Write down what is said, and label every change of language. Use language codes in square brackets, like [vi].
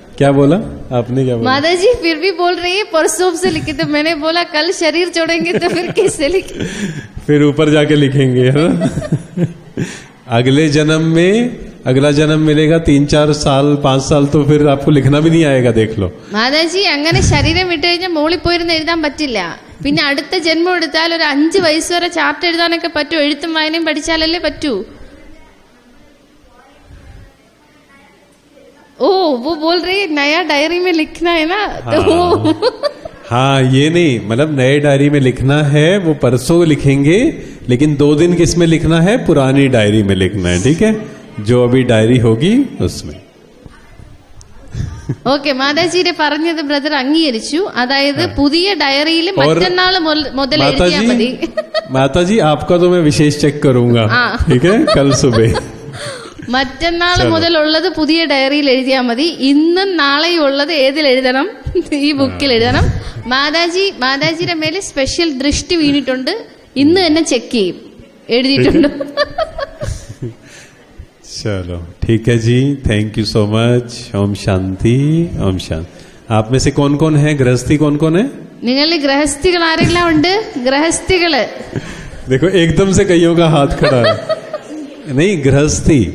[hi] क्या बोला आपने? क्या बोला? माताजी फिर भी बोल रही है परसों से लिखे. तो मैंने बोला कल शरीर छोड़ेंगे तो फिर कैसे लिखे? फिर ऊपर जाके लिखेंगे, है ना? अगले जन्म में अगला जन्म मिलेगा 3-4 साल 5 साल, तो फिर आपको लिखना भी नहीं आएगा, देख लो. [ml] മാതാജി അങ്ങനെ ശരീരം വിട്ടു കഴിഞ്ഞാൽ മോളിൽ പോയിരുന്ന് എഴുതാൻ പറ്റില്ല. പിന്നെ അടുത്ത ജന്മം എടുത്താൽ ഒരു 5 വയസ്സ് വരെ ചാർട്ട് എഴുതാനൊക്കെ പറ്റൂ. എഴുത്തും വായനയും പഠിച്ചാലല്ലേ പറ്റൂ. [hi] ओ वो बोल रही है नया डायरी में लिखना है ना. तो हाँ, ये नहीं, मतलब नए डायरी में लिखना है, वो परसों लिखेंगे, लेकिन 2 दिन किस में लिखना है? पुरानी डायरी में लिखना है, ठीक है? जो अभी डायरी होगी उसमें. [ml] ഓക്കെ, മാതാജിയുടെ പറഞ്ഞത് ബ്രദർ അംഗീകരിച്ചു. അതായത് പുതിയ ഡയറിയിൽ മറ്റന്നാൾ മുതൽ എഴുതിയാൽ മതി. [hi] माताजी आपका तो मैं विशेष चेक करूंगा, ठीक है? कल सुबह. [ml] മറ്റന്നാൾ മുതലുള്ളത് പുതിയ ഡയറിയിൽ എഴുതിയാൽ മതി. ഇന്നും നാളെയും ഉള്ളത് ഏതിൽ എഴുതണം? ഈ ബുക്കിൽ എഴുതണം. മാതാജിയുടെ മേലെ സ്പെഷ്യൽ ദൃഷ്ടി വീണിട്ടുണ്ട്. ഇന്ന് തന്നെ ചെക്ക് ചെയ്യും എഴുതിയിട്ടുണ്ട്. [hi] चलो ठीक है जी, [en] Thank you so much. [hi] Om Shanti. Om Shanti. आप में से कौन कौन है गृहस्थी? कौन कौन है? [ml] നിങ്ങളിൽ ഗൃഹസ്ഥികൾ ആരെല്ലാം ഉണ്ട്? ഗൃഹസ്ഥികള് [hi] देखो एकदम से कईयों का हाथ खड़ा है. नहीं, गृहस्थी.